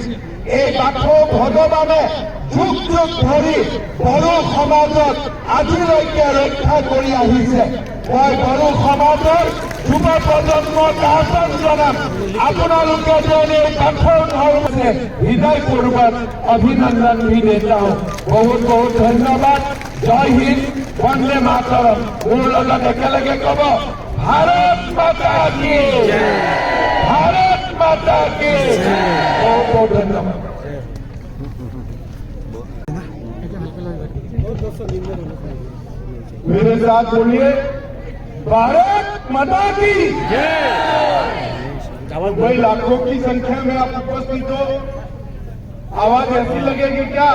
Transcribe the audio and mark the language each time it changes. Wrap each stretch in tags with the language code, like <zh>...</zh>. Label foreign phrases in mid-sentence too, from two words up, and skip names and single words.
<as>এই বাথৌ ভগৱানে যুগ যুগ ধৰি বড়ো সমাজক আজিলৈকে ৰক্ষা কৰি আহিছে। মই বড়ো সমাজৰ যুৱ প্ৰজন্মক আহ্বান জনাম, আপোনালোকে যেন এই বাথৌ ধৰ্মে হৃদয় পূৰ্বক অভিনন্দন</as> <hi>भी देता हूँ। बहुत बहुत धन्यवाद। जय हिंद, वंदे मातरम।</hi> <as>মোৰ লগত একেলগে কব,</as> <hi>भारत माता की, ভাৰত माता की। बहुत बहुत धन्यवाद। मेरे साथ बोलिए, भारत माता की। भाई लाखों की संख्या में आप उपस्थित हो, आवाज ऐसी लगेगी क्या?</hi>